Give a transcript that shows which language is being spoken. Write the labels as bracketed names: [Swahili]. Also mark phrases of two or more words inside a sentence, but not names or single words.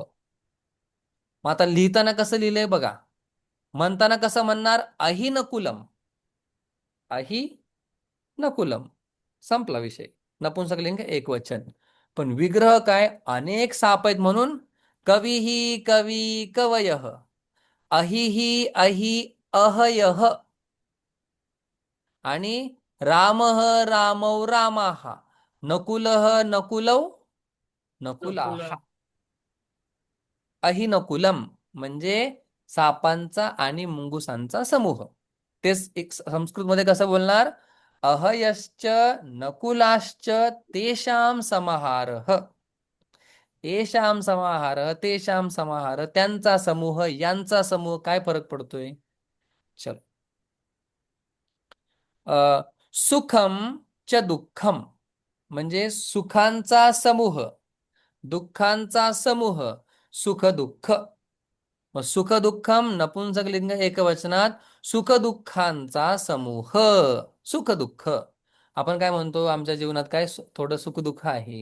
[Marathi] मग आता लिहिताना कसं लिहिलंय बघा. म्हणताना कसं म्हणणार? [Sanskrit] अहि नकुलम. अहि नकुलम. [Marathi] संपला विषय. नपुंसकलिंग एकवचन. पण विग्रह काय? अनेक साप आहेत म्हणून [Sanskrit] कविही कवी कवयः. अहिही अहि अहयः. आणि रामः रामौ रामाः. नकुलः नकुलौ नकुलाः. नकुला. [Marathi] अहिनकुलम म्हणजे सापांचा आणि मुंगुसांचा समूह. तेच एक संस्कृतमध्ये कसं बोलणार? [Sanskrit] अहयश्च नकुलाश्च तेषां समाहारः. येषां समाहारः तेषां समाहार. [Marathi] त्यांचा समूह यांचा समूह. काय फरक पडतोय? चल. [Sanskrit] सुखम च दुःखम [Marathi] म्हणजे सुखांचा समूह, दुःखांचा समूह. सुख दुःख. मग सुख दुःखम नपुंसकलिंग एकवचनात सुख दुःखांचा समूह. सुख दुःख. आपण काय म्हणतो आमच्या जीवनात काय थोडं सुख दुःख आहे.